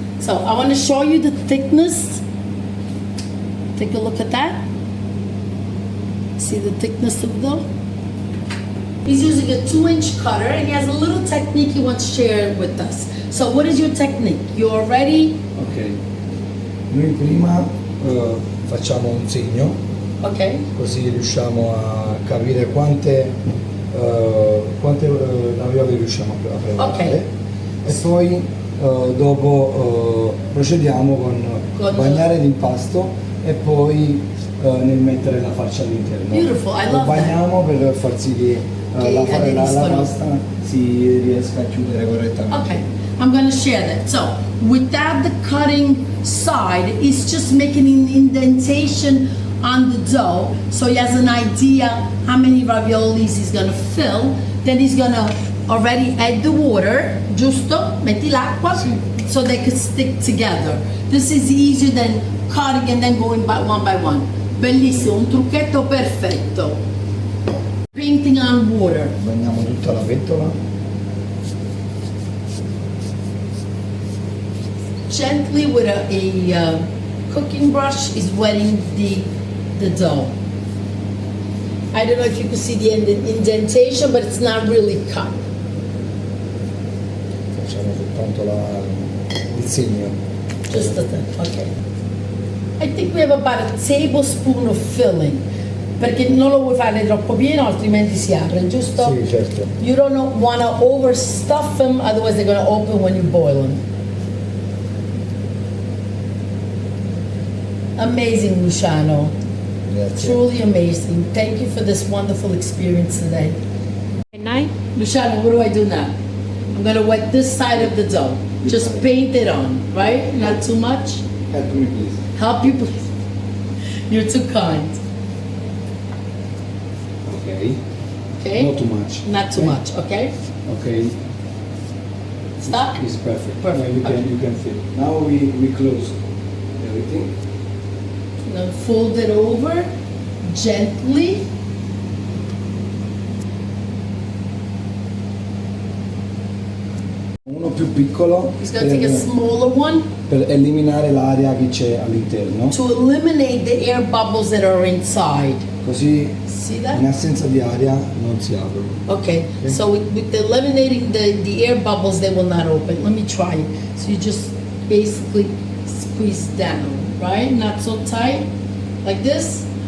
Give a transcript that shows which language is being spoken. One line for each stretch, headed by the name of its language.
English: So I want to show you the thickness. Take a look at that. See the thickness of the dough? He's using a 2-inch cutter and he has a little technique he wants to share with us. So what is your technique? You're ready? Ok.
Italian: Noi prima facciamo un segno,
English: Okay.
Italian: così riusciamo a capire quante ravioli riusciamo a preparare.
English: Ok.
Italian: E poi dopo procediamo con bagnare l'impasto e poi nel mettere la farcia all'interno.
English: Beautiful, I
Italian: Lo
English: love that.
Italian: bagniamo per far sì che la pasta si riesca a chiudere correttamente.
English: Okay, I'm going to share that. So, without the cutting side, he's just making an indentation on the dough, so he has an idea how many raviolis he's going to fill. Then he's going to already add the water,
Italian: giusto? Metti l'acqua, Sì.
English: so they can stick together. This is easier than cutting and then going by one.
Italian: Bellissimo, un trucchetto perfetto.
English: Painting on water.
Italian: Bagniamo tutta la pentola.
English: Gently with a cooking brush is wetting the dough. I don't know if you can see the indentation, but it's not really cut.
Italian: Facciamo soltanto il segno.
English: Just the thing, okay. I think we have about a tablespoon of filling,
Italian: perché non lo vuoi fare troppo pieno, altrimenti si apre, giusto? Sì, certo.
English: You don't want to overstuff them, otherwise they're going to open when you boil them. Amazing, Luciano.
Italian: Grazie.
English: Truly amazing. Thank you for this wonderful experience today. Night. Luciano, what do I do now? I'm going to wet this side of the dough. Just paint it on, right? Not too much. Help me please. Help you, please. You're too kind. Ok. Okay? Not too much. Not too much, okay? Okay. Stop. It's perfect. Perfect. Now you can feel. Now we close everything. Now fold it over gently.
Italian: Uno più piccolo
English: He's going to take a smaller one
Italian: per eliminare l'aria che c'è all'interno.
English: to eliminate the air bubbles that are inside.
Italian: Così
English: See
Italian: in
English: that?
Italian: assenza di aria non si aprono.
English: Okay, so with eliminating the air bubbles, they will not open. Let me try it. So you just basically squeeze down, right? Not so tight, like this.